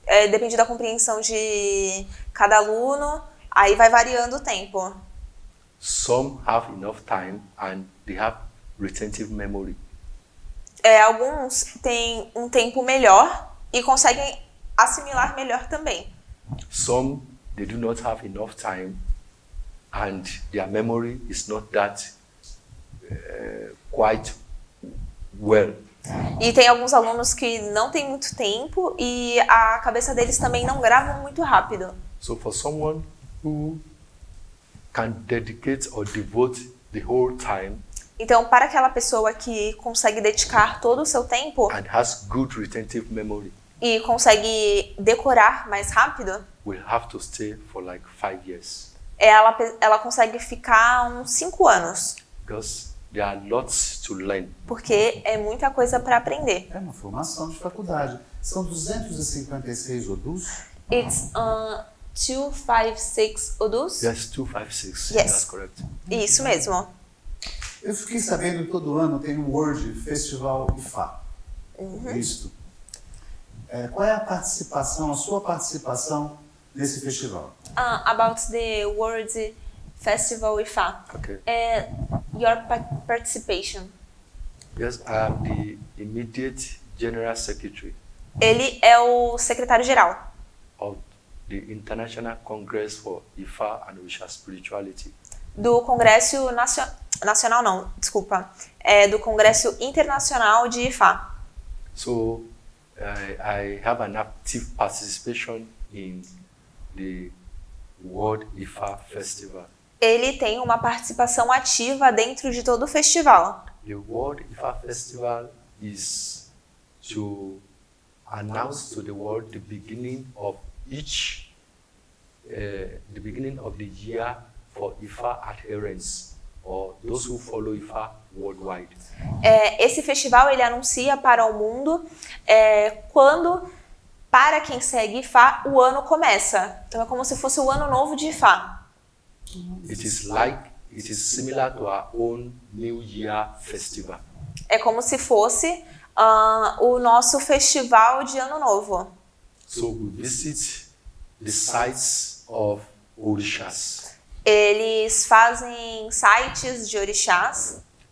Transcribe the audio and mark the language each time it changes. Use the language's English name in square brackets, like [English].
[Portuguese] Depende da compreensão de cada aluno. Aí vai variando o tempo. [English] Some have enough time and they have retentive memory. [Portuguese] Alguns têm um tempo melhor e conseguem assimilar melhor também. [English] Some, they do not have enough time and their memory is not that quite well. [Portuguese] E tem alguns alunos que não têm muito tempo e a cabeça deles também não grava muito rápido. [English] So for someone who can dedicate or devote the whole time, [Portuguese] então, para aquela pessoa que consegue dedicar todo o seu tempo [English] and has good retentive memory, [Portuguese] e consegue decorar mais rápido, [English] will have to stay for like 5 years. [Portuguese] Ela consegue ficar uns 5 anos. [English] Because there are lots to learn. [Portuguese] Porque é muita coisa para aprender. É uma formação de faculdade. São 256 odus? [English] It's 256 odus? Yes, 256. Yes. That's correct. [Portuguese] Isso mesmo. Eu fiquei sabendo que todo ano tem um World Festival IFA. Isto. Qual é a sua participação nesse festival? [English] About the World Festival IFA. Okay. Your participation. Yes, I am the immediate General Secretary [Portuguese] Ele é o secretário-geral [English] of the International Congress for Ifa and Orisha Spirituality. [Portuguese] do Congresso Nacional, não, desculpa, do Congresso Internacional de Ifá. [English] So I have an active participation in the World Ifa Festival. [Portuguese] Ele tem uma participação ativa dentro de todo o festival. [English] The World Ifa Festival is to announce to the world the beginning of the beginning of the year for Ifa adherents, or those who follow Ifa worldwide. [Portuguese] Esse festival ele anuncia para o mundo quando, para quem segue Ifá, o ano começa. Então é como se fosse o ano novo de Ifá. [English] It is similar to our own New Year festival. [Portuguese] É como se fosse o nosso festival de ano novo. [English] So we visit the sites of orishas. [Portuguese] Eles fazem sites de orixás.